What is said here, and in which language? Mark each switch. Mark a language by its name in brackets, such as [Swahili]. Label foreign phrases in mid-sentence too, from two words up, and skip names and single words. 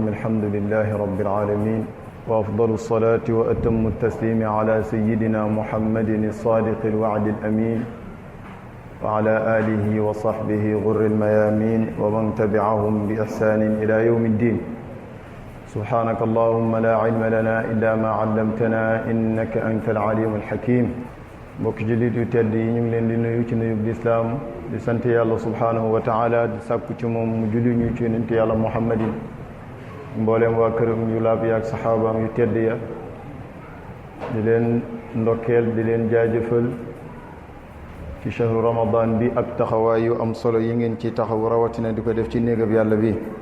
[Arabic] الحمد لله رب العالمين، وأفضل الصلاة وأتم التسليم على سيدنا محمد الصادق الوعد الأمين وعلى آله وصحبه غر الميامين ومن تبعهم بإحسان إلى يوم الدين. سبحانك اللهم لا علم لنا إلا ما علمتنا إنك أنت العليم الحكيم. [Wolof] mbokk jullit yu tedd yi ñu ngi leen di nuyu ci nuyub lislaam di sant yàlla [Arabic] سبحانه وتعالى [Wolof] di sàkku ci moom mu julli ñu ci yonent yàlla muhammadin mbooleem waa këram yu laab yaak saxaabaam yu tedd ya di leen ndokkeel di leen jaajëfal ci [Arabic] شهر رمضان [Wolof] bi ak taxawaay yu am solo yi ngeen ci taxaw rawatina di ko def ci néegab yàlla bi.